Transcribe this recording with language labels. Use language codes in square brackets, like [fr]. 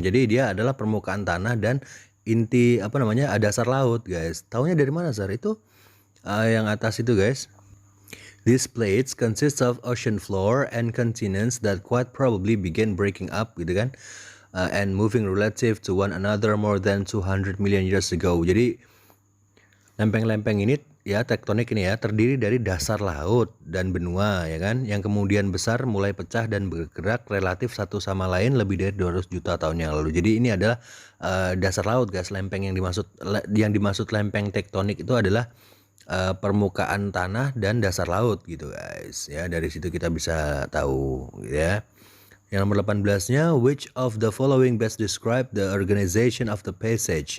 [id] Jadi dia adalah permukaan tanah dan inti dasar laut guys. Taunya dari mana Sar? Itu yang atas itu guys. [en] These plates consist of ocean floor and continents that quite probably began breaking up [id] gitu kan, [en] and moving relative to one another more than 200 million years ago. [id] Jadi lempeng-lempeng ini ya, tektonik ini ya, terdiri dari dasar laut dan benua ya kan, yang kemudian besar mulai pecah dan bergerak relatif satu sama lain lebih dari 200 juta tahun yang lalu. Jadi ini adalah dasar laut guys. Lempeng yang dimaksud lempeng tektonik itu adalah permukaan tanah dan dasar laut gitu guys ya. Dari situ kita bisa tahu gitu ya. Yang nomor 18-nya, [en] which of the following best describe the organization of the passage?